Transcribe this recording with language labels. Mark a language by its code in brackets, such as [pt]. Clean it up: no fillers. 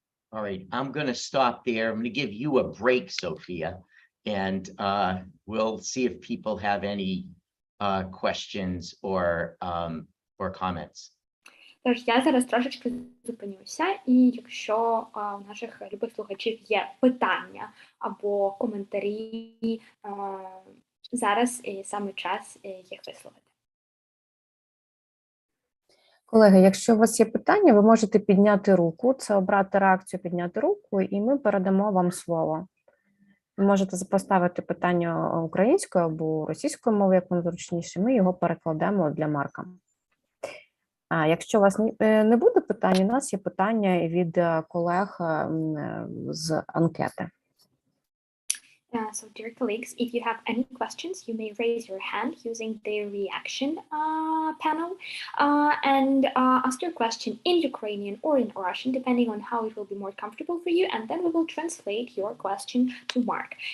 [en] All right, I'm going to stop there. I'm going to give you a break, Sophia, and we'll see if people have any questions or comments. [uk] Тож я зараз трошечки зупинюся, і якщо у наших любих слухачів є питання або коментарі, зараз саме час їх висловити. Колеги, якщо у вас є питання, ви можете підняти руку, це обрати реакцію, підняти руку, і ми передамо вам слово. Ви можете поставити питання українською або російською мовою, як вам зручніше, ми його перекладемо для Марка. Якщо у вас не буде питань, у нас є питання від колег з анкети. [en] So, dear colleagues, if you have any questions, you may raise your hand using the reaction panel and ask your question in Ukrainian or in Russian, depending on how it will be more comfortable for you, and then we will translate your question to Mark.